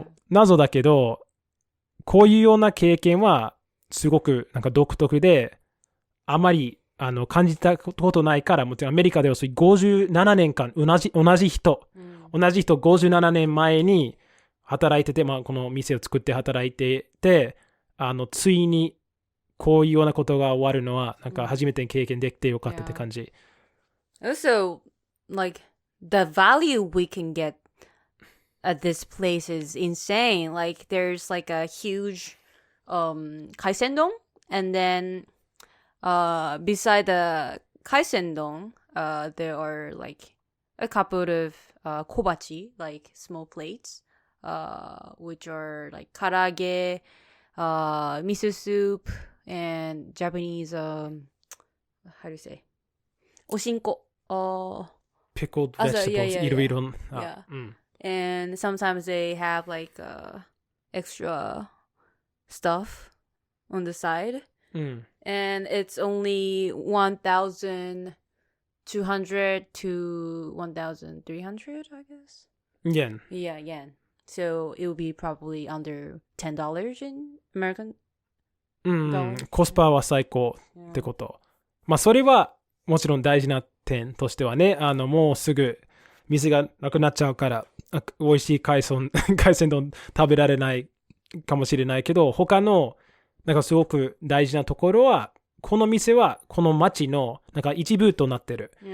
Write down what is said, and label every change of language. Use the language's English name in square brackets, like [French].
[Japanese] 謎だけど、こういうような経験はすごくなんか独特で、あまり感じたことないから、もちろんアメリカではそういう57年間同じ人57年前に働いてて、この店を作って働いてて、ついにこういうようなことが終わるのはなんか初めて経験できてよかったって感じ。 [English] Also, like the value we can get at this place is insane. Like there's like a huge kaisendon, and then beside the kaisendon, there are like a couple of kobachi, like small plates, which are like karaage, miso soup, and Japanese how do you say? おしんこ。 Pickled so, vegetables. [Japanese] いろいろな。 [English] Yeah. And sometimes they have like extra stuff on the side. And it's only 1,200 to 1,300, I guess. Yen. Yeah, yen. So it will be probably under $10 in American dollars. [Japanese] コスパは最高ってこと。まあそれはもちろん大事な点としてはね、もうすぐ店がなくなっちゃうから美味しい海鮮丼食べられないかもしれないけど、他のなんかすごく大事なところは、この店はこの町のなんか一部となってる。